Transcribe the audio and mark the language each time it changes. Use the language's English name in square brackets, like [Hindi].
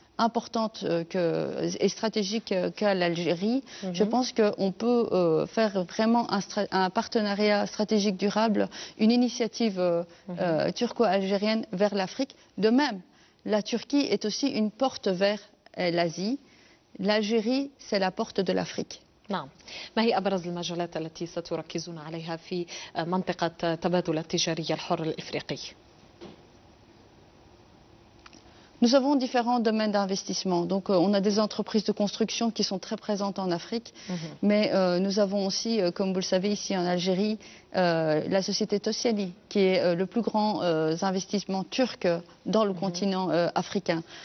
[French] importante et stratégique qu'a l'Algérie, je pense qu'on peut faire vraiment un partenariat stratégique durable, une initiative turco-algérienne vers l'Afrique. De même, la Turquie est aussi une porte vers l'Asie. L'Algérie, c'est la porte de l'Afrique. [Arabic] نعم. ما هي أبرز المجالات التي ستركزون عليها في منطقة تبادل التجاري الحر الإفريقي؟ [French] Nous avons différents domaines d'investissement. Donc, on a des entreprises de construction qui sont très présentes en Afrique. Mais nous avons aussi, comme vous le savez, ici en Algérie, la société Tosyali, qui est le plus grand investissement turc dans le continent africain.